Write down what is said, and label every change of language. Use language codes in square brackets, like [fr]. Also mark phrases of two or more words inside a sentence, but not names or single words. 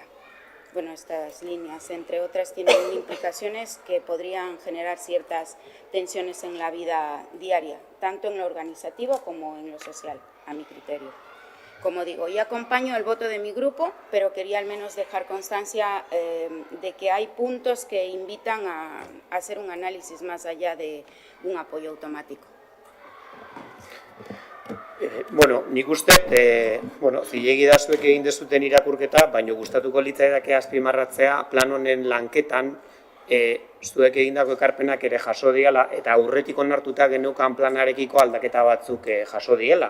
[es] Bueno, estas líneas, entre otras, tienen implicaciones que podrían generar ciertas tensiones en la vida diaria, tanto en lo organizativo como en lo social, a mi criterio. Como digo, yo acompaño el voto de mi grupo, pero quería al menos dejar constancia de que hay puntos que invitan a hacer un análisis más allá de un apoyo automático. [eu] Bueno, nik uste, zilegi da zuek egin dezuten irakurketa, baina gustatuko litzaidake azpimarratzea plan honen lanketan zuek egindako ekarpenak ere jaso diela eta aurretik onartuta geneukan planarekiko aldaketa batzuk jaso diela.